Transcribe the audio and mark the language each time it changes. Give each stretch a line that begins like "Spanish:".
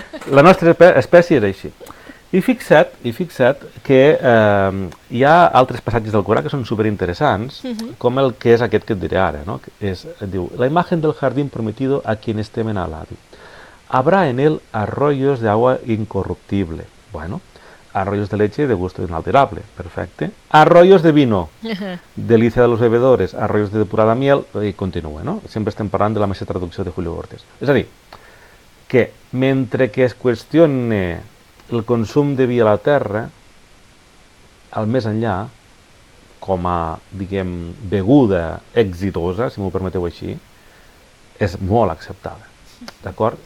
Catalan: La nostra espècie és així. I fixa't que hi ha altres passatges del Corà que són superinteressants, com el que és aquest que et diré ara, no?
Spanish: Diu, la imagen del jardín prometido a quienes temen a l'Adi. Habrá en él arroyos de agua incorruptible. Bueno, arroyos de leche de gusto inalterable. Perfecte. Arroyos de vino. Delicia de los bebedores. Arroyos de depurada miel.
Catalan: I continua, no? Sempre estem parlant de la mateixa traducció de Julio Cortés. És a dir, que mentre que es qüestione el consum de vi a la terra, al més enllà, com a, diguem, beguda exitosa, si m'ho permeteu així, és molt acceptada. D'acord?